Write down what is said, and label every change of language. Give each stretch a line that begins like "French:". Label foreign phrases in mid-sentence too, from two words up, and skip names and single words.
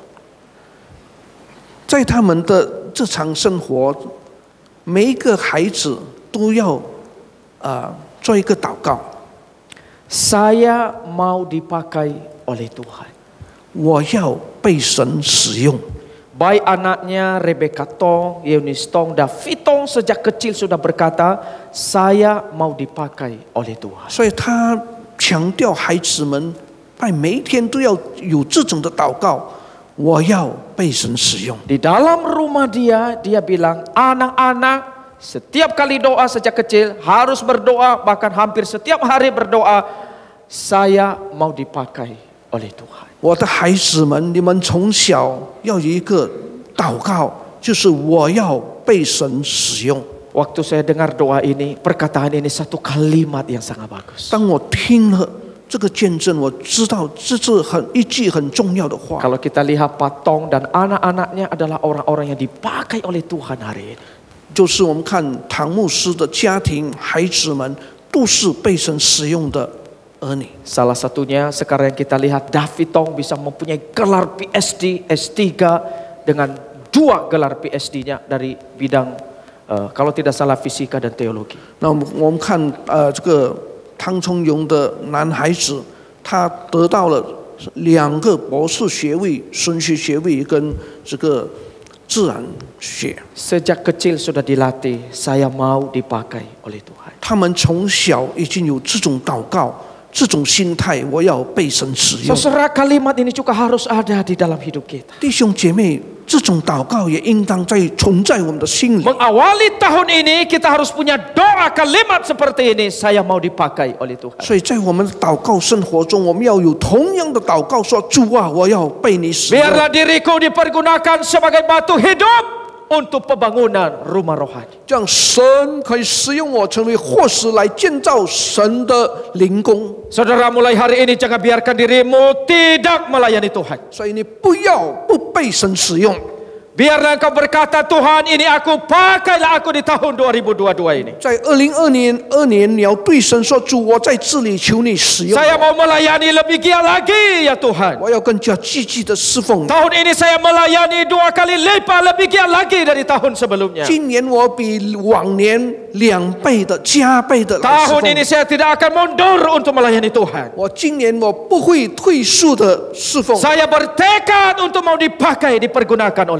Chinese: 在他们的日常生活，每一个孩子都要做一个祷告。
Indonesian: Saya mau dipakai oleh Tuhan.
Chinese: 我要被神使用。
Indonesian: Baik anaknya Rebecca Tong, Eunice Tong, David Tong sejak kecil sudah berkata, saya mau dipakai oleh Tuhan.
Chinese: 所以他强调孩子们每一天都要有这种的祷告。我要被神使用。
Indonesian: Di dalam rumah dia bilang, anak-anak setiap kali doa sejak kecil harus berdoa, bahkan hampir setiap hari berdoa, saya mau dipakai oleh Tuhan.
Chinese: 我的孩子们，你们从小要有一个祷告，就是我要被神使用。
Indonesian: Waktu saya dengar doa ini, perkataan ini satu kalimat yang sangat bagus.
Chinese: 当我听了这个见证，我知道这是一句很重要的话。
Indonesian: Kalau kita lihat Pak Tong dan anak-anaknya adalah orang-orang yang dipakai oleh Tuhan hari ini.
Chinese: 就是我们看唐牧师的家庭，孩子们都是被神使用的儿女。
Indonesian: Salah satunya sekarang yang kita lihat David Tong bisa mempunyai gelar PhD, S3 dengan 2 gelar PhD-nya dari bidang kalau tidak salah fisika dan teologi.
Chinese: 那我们看这个汤冲荣的男孩子，他得到了2个博士学位，神学学位跟这个自然学。
Indonesian: Sejak kecil sudah dilatih, saya mau dipakai oleh Tuhan.
Chinese: 他们从小已经有这种祷告、这种心态，我要被神使用。
Indonesian: Saudara, kalimat ini juga harus ada di dalam hidup kita.
Chinese: 弟兄姐妹，这种祷告也应当存在我们的心里。
Indonesian: Mengawali tahun ini kita harus punya doa kalimat seperti ini, saya mau dipakai oleh Tuhan.
Chinese: 所以在我们的祷告生活中，我们要有同样的祷告，说：“主啊，我要被你使用。”
Indonesian: Biarlah diriku dipergunakan sebagai batu hidup untuk pembangunan rumah rohani.
Chinese: 这样神可以使用我，成为活石来建造神的灵宫。
Indonesian: Saudara, mulai hari ini jangan biarkan dirimu tidak melayani Tuhan.
Chinese: 所以你不要不被神使用。
Indonesian: Biarlah engkau berkata, Tuhan ini aku, pakailah aku di tahun 2022 ini.
Chinese: 在2022年，你要对神说：“主，我在这里，求你使用我。
Indonesian: Saya mau melayani lebih giat lagi ya Tuhan.
Chinese: 我要更加积极的侍奉。
Indonesian: Tahun ini saya melayani 2 kali lipat lebih giat lagi dari tahun sebelumnya.
Chinese: 今年我比往年2倍的加倍的来侍
Indonesian: Tahun
Chinese: 奉。
Indonesian: ini saya tidak akan mundur untuk melayani Tuhan.
Chinese: 我今年我不会退缩的侍奉。
Indonesian: Saya bertekad untuk mau dipakai, dipergunakan oleh